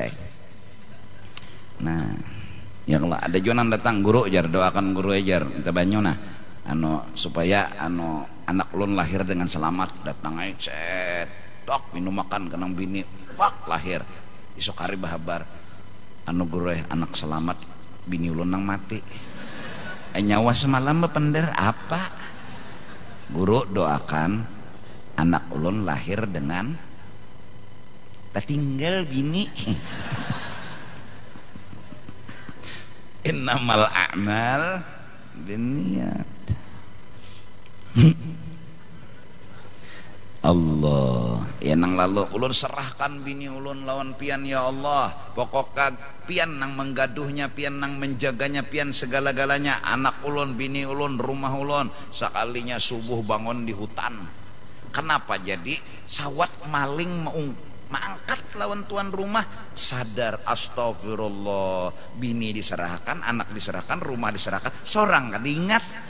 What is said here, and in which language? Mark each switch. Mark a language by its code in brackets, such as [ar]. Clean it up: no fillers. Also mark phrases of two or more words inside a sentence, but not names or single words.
[bjn] Nah ya kalau ada jonan datang guru jar doakan guru ajar minta banyu nah supaya anak ulun lahir dengan selamat datang aja dok minum makan kenang bini pak lahir esok hari bahabar guru anak selamat bini ulun nang mati nyawa semalam bepender apa? Guru doakan anak ulun lahir dengan tertinggal bini. [ar] إنما الأعمال بالنيات. [bjn] Allah ya nang lalu ulun serahkan bini ulun lawan pian [ar] يا الله, [bjn] pokoknya pian nang menggaduhnya, pian nang menjaganya, pian segala-galanya, anak ulun, bini ulun, rumah ulun. Sekalinya subuh bangun di hutan, kenapa jadi sawat maling mangkat lawan tuan rumah, sadar astagfirullah, bini diserahkan, anak diserahkan, rumah diserahkan, seorang kan diingat.